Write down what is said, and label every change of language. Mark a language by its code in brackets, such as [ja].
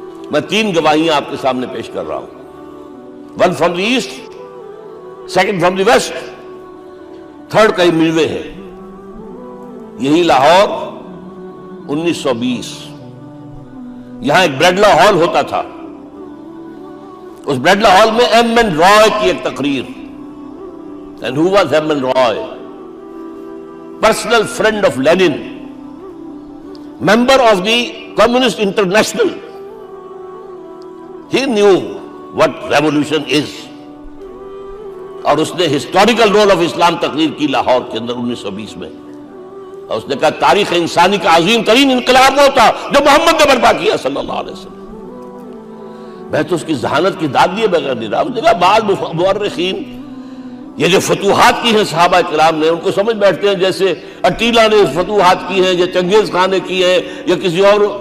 [ur] میں 3 گواہیاں آپ کے سامنے پیش کر رہا ہوں. 1 [en] from the east, [ur] 2 [en] from the west, [ur] 3 کئی ملوے ہیں. یہی لاہور 1920، یہاں ایک بریڈلا ہال ہوتا تھا. اس بریڈلا ہال میں ایم این رائے کی ایک تقریر. [en] And who was M N Roy? Personal friend of Lenin, member of the Communist International. He knew what revolution is. [ur] اور اس نے ہسٹوریکل رول آف اسلام تقریر کی لاہور کے اندر 1920 میں. اور اس نے کہا تاریخ انسانی کا عظیم ترین انقلاب وہ تھا جو محمد نے برپا کیا صلی اللہ علیہ وسلم. میں تو اس کی ذہانت کی داد دیے بغیر نہیں رہا. اس نے کہا بعض مورخین یہ جو فتوحات کی ہیں صحابہ کرام نے، ان کو سمجھ بیٹھتے ہیں جیسے اٹیلا نے فتوحات کی ہیں یا چنگیز خان نے کی ہے یا کسی اور.